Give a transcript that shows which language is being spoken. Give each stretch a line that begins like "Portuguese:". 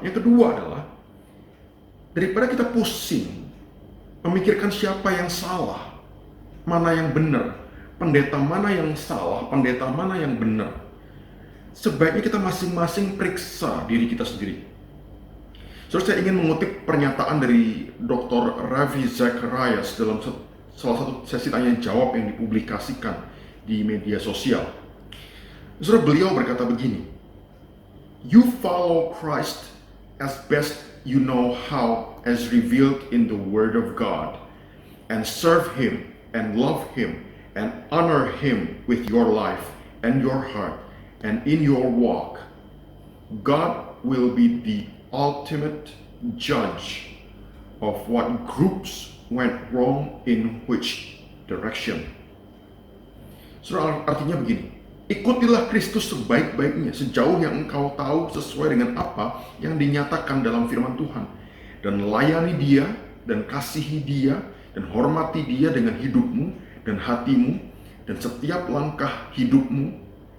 Indonesian: Yang kedua adalah, daripada kita pusing memikirkan siapa yang salah, mana yang benar, pendeta mana yang salah, pendeta mana yang benar, sebaiknya kita masing-masing periksa diri kita sendiri. So, saya ingin mengutip pernyataan dari Dr. Ravi Zacharias dalam salah satu sesi tanya jawab yang dipublikasikan di media sosial.
English: So,
Indonesian: beliau berkata begini,
English: "You follow Christ as best you know how, as revealed in the Word of God, and serve Him and love Him and honor Him with your life and your heart and in your walk. God will be the ultimate judge of what groups went wrong in which direction."
Indonesian: Saudara, artinya begini, ikutilah Kristus sebaik-baiknya sejauh yang engkau tahu sesuai dengan apa yang dinyatakan dalam firman Tuhan, dan layani Dia dan kasihi Dia dan hormati Dia dengan hidupmu dan hatimu dan setiap langkah hidupmu.